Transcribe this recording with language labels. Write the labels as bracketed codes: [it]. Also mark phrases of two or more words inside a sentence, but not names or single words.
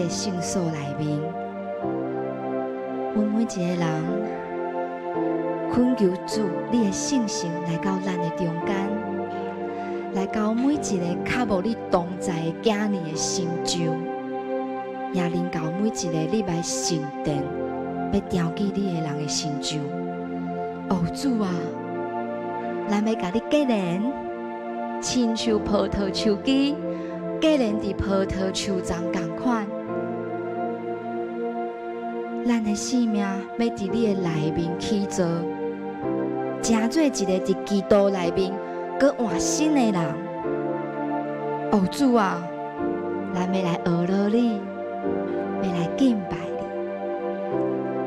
[nan] 个圣所内面，阮每一个人恳求主你的圣神来到咱的中间，来到每一个较无你同在的囝儿的心上，也临到每一个你来神殿要调记你的人的心上。哦，主啊，咱要甲你结连，亲像葡萄树枝结连伫葡萄树丛同款。咱的生命要伫你的内面起造，成做一个伫基督内面搁换新的人。哦，主啊，咱要来学乐你，要来敬拜你。